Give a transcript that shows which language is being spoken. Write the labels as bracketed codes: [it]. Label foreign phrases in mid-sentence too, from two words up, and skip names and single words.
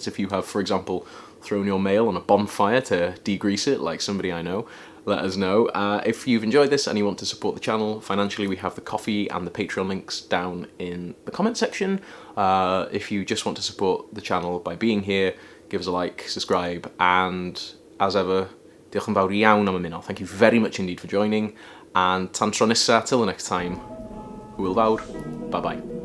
[en] If you have, for example, thrown your mail on a bonfire to degrease it, like somebody I know, let us know. If you've enjoyed this and you want to support the channel financially, we have the Ko-fi and the Patreon links down in the comment section. If you just want to support the channel by being here, give us a like, subscribe, and as ever, [cy] diolch yn fawr iawn am ymuno. [en] Thank you very much indeed for joining, and [cy] tan tro nesa, [en] till the next time, [cy] hwyl fawr, [en] bye bye.